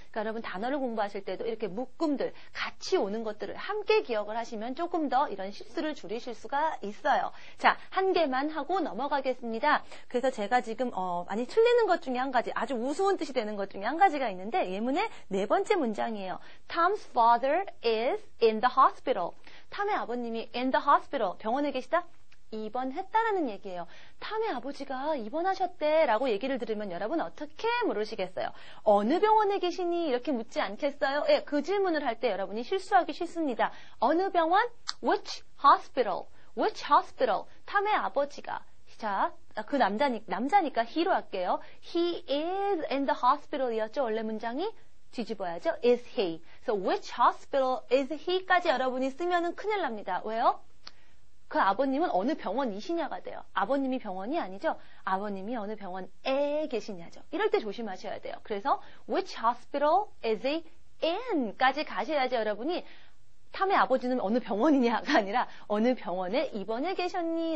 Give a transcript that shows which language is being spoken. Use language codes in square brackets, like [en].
[ko] 그러니까 여러분 단어를 공부하실 때도 이렇게 묶음들 같이 오는 것들을 함께 기억을 하시면 조금 더 이런 실수를 줄이실 수가 있어요. 자, 한 개만 하고 넘어가겠습니다. 그래서 제가 지금 많이 틀리는 것 중에 한 가지 아주 우스운 뜻이 되는 것 중에 한 가지가 있는데 예문의 네 번째 문장이에요. [en] Tom's father is in the hospital. [ko] 탐의 아버님이 [en] in the hospital [ko] 병원에 계시다? 입원했다라는 얘기예요. 탐의 아버지가 입원하셨대 라고 얘기를 들으면 여러분 어떻게 물으시겠어요? 어느 병원에 계시니? 이렇게 묻지 않겠어요? 그 질문을 할 때 여러분이 실수하기 싫습니다. 어느 병원? [en] Which hospital? Which hospital? [ko] 탐의 아버지가 자, 그 남자니까 he로 할게요. [en] He is in the hospital [ko] 이었죠? 원래 문장이 뒤집어야죠. [en] Is he? So which hospital is he? [ko] 까지 여러분이 쓰면은 큰일 납니다. 왜요? 그 아버님은 어느 병원이시냐가 돼요. 아버님이 병원이 아니죠. 아버님이 어느 병원에 계시냐죠. 이럴 때 조심하셔야 돼요. 그래서 [en] which hospital is he in? [ko] 까지 가셔야지 여러분이 탐의 아버지는 어느 병원이냐가 아니라 어느 병원에 입원해 계셨니?